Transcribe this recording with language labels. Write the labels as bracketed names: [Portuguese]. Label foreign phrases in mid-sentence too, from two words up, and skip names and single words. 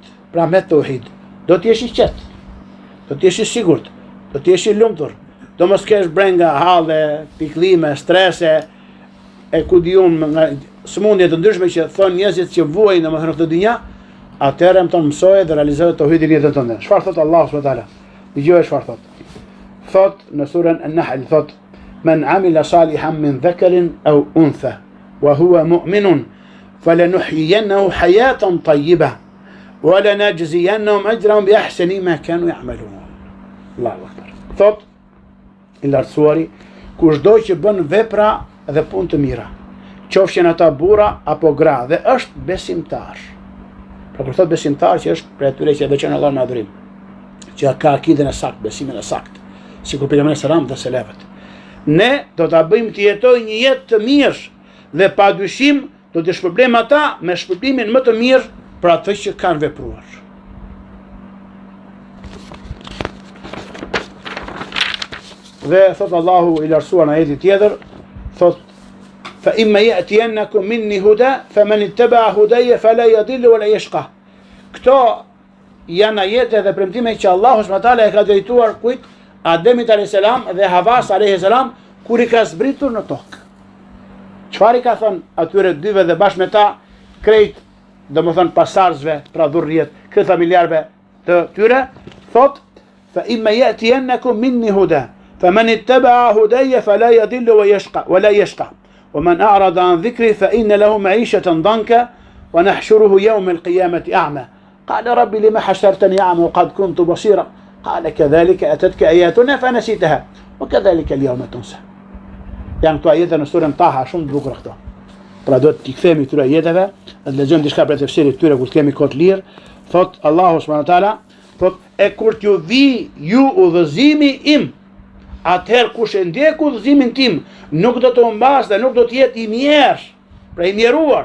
[Albanian] Pra me tauhid do të jesh i qetë, do të jesh i sigurt, do të jesh i lumtur, do mos kesh brenga, halle, pikëllime, strese, e ku diun nga smundje të ndryshme që thon njerëzit që vuajnë domethënë këtë dynja, atëherë më tonë mësoje dhe realizoje tauhidin në jetën tënde. Çfarë thot Allahu [Arabic] سبحانه وتعالى? [Albanian] Dëgjoj çfarë thot. Thot në surën An-Nahl, thot: [Arabic] "من عمل صالحا من ذكر أو أنثى وهو مؤمن فلنحيينه حياة طيبة ولنجزينهم أجرهم بأحسن ما كانوا يعملون." الله أكبر. [Albanian] Thot i lartësuari, kushdo që bën vepra dhe punë të mira, qofshin ata burra apo gra, dhe është besimtar. Pra kur thot besimtar, që është për atyre që e veçon Allah në adhurim, që ka akiden e saktë, besimin e saktë, sikur pejgamberi [Arabic] صلى الله عليه وسلم [Albanian] dhe selefët. Ne do ta bëjmë të jetojë një jetë të mirë dhe padyshim do të shpërblejmë ata me shpërblimin më të mirë për atë që kanë vepruar. Dhe thot Allahu i lartësuar në ajetin tjetër, thot: [Arabic] "فإما يأتينكم مني هدى فمن اتبع هداي فلا يضل ولا يشقى." [Albanian] Këto janë ajete dhe premtime që Allahu [Arabic] سبحانه وتعالى [Albanian] e ka drejtuar kujt? Ademit [Arabic] عليه السلام [Albanian] dhe Havas [Arabic] عليه السلام [Albanian] kur i ka zbritur në tokë. Çfarë i ka thënë atyre dyve dhe bashkë me ta krejt, domethënë pasarzve, pra dhurrijet, krejt familjarëve të tyre, thot: [Arabic] "فإما يأتينكم مني هدى فمن اتبع هداي فلا يضل ولا يشقى ومن أعرض عن ذكري فإن له معيشة ضنكا ونحشره يوم القيامة أعمى قال رب لما حشرتني أعمى وقد كنت بصيرا قال كذلك أتتك آياتنا فنسيتها وكذلك اليوم تنسى." [Albanian] Janë këto ajete në surën Taha, shumë të bukura këto. Pra do t'i kthemi këtyre ajeteve, dhe lexojmë diçka për tefsirin këtyre kur kemi kohë të lirë. Thot Allahu [Arabic] سبحانه وتعالى, [Albanian] thot: "E kur t'ju vi ju udhëzimi im, atëherë kush e ndjek udhëzimin tim, nuk do të humbas dhe nuk do të jetë i mirë, pra i mjeruar.